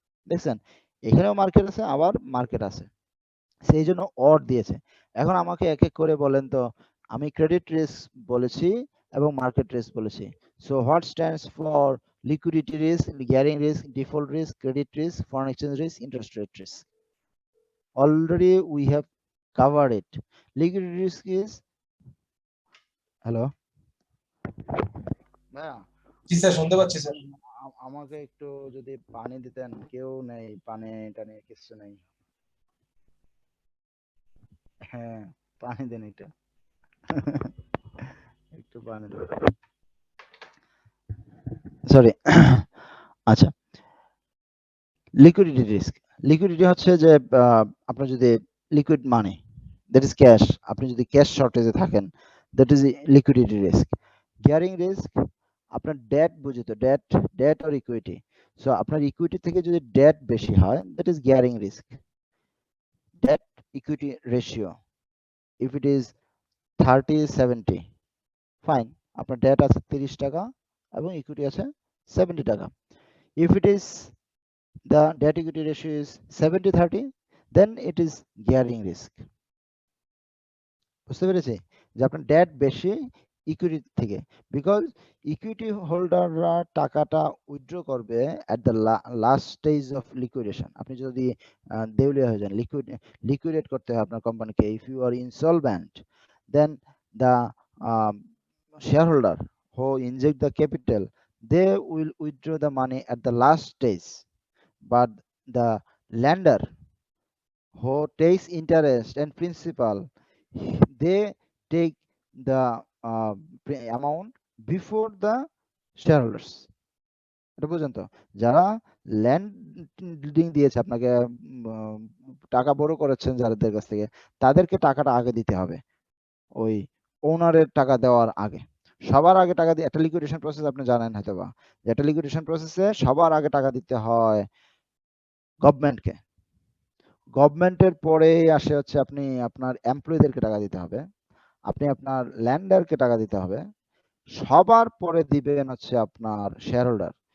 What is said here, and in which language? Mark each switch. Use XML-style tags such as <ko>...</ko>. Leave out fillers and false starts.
<bn>দেখছেন এখানেও মার্কেট আছে, আবার মার্কেট আছে, সেই জন্য অর দিয়েছে। এখন আমাকে এক এক করে বলেন তো, আমি ক্রেডিট রিস্ক বলেছি এবং মার্কেট রিস্ক বলেছি,</bn> <en>so what stands for</en> <bn>liquidity risk, gearing risk, default risk, credit risk, foreign exchange risk, interest rate risk?</bn> <en>Already we have covered it. Liquidity risk is, hello ভাইয়া,</en> <bn>জি sir, শুনতে পাচ্ছি sir. আমাকে একটু যদি পানি দিতেন, কেউ নেই পানি টানি কিছু নেই। হ্যাঁ পানি দেন এটা একটু পানি দেন, সরি। আচ্ছা, লিকুইডিটি রিস্ক। লিকুইডিটি হচ্ছে যে আপনার যদি liquid money,</bn> <en>that is cash,</en> <bn>আপনি যদি ক্যাশ শর্টেজে থাকেন,</bn> <en>That is liquidity risk.</en> <bn>Gearing risk, আপনার date বুঝিত, date or equity, so আপনার ইকুইটি থেকে যদি ডেট বেশি হয়,</bn> <en>That is gearing risk.</en> <bn>Date equity ratio,</bn> <en>if it is 30-70, fine,</en> <bn>আপনার ডেট আছে 30 টাকা এবং ইকুইটি আছে 70 টাকা।</bn> <en>If it is the debt equity ratio is 70-30, then it is gearing risk.</en> <bn>বুঝতে পেরেছি যে আপনার ডেট বেশি ইকুইটি থেকে, বিকজ ইকুইটি হোল্ডাররা টাকাটা উইথড্র করবে</bn> <en>At the last stage of liquidation.</en> <bn>আপনি যদি দেউলিয়া হয়ে যান, লিকুইডেট করতে হয় আপনার কোম্পানিকে,</bn> <en>If you are insolvent, then the shareholder who inject the capital, they will withdraw the money at the last stage, but the lender who takes interest and principal, they take the amount before the shareholders.</en> <bn>এটা বুঝেন তো, যারা landing দিয়েছে আপনাকে, টাকা বড় করেছেন যাদের কাছ থেকে, তাদেরকে টাকাটা আগে দিতে হবে, ওই ওনারের টাকা দেওয়ার আগে। সবার আগে টাকা দিয়ে, একটা লিকুইডেশন প্রসেস আপনি জানেন হয়তো বা, যে একটা লিকুইডেশন প্রসেসে সবার আগে টাকা দিতে হয় গভর্নমেন্টকে, গভর্নমেন্টের পরে আসে হচ্ছে আপনি আপনার এমপ্লয়ীদেরকে টাকা দিতে হবে, আপনি আপনার ল্যান্ডারকে টাকা দিতে হবে, সবার পরে দিবেন হচ্ছে আপনার শেয়ারহোল্ডার।</bn>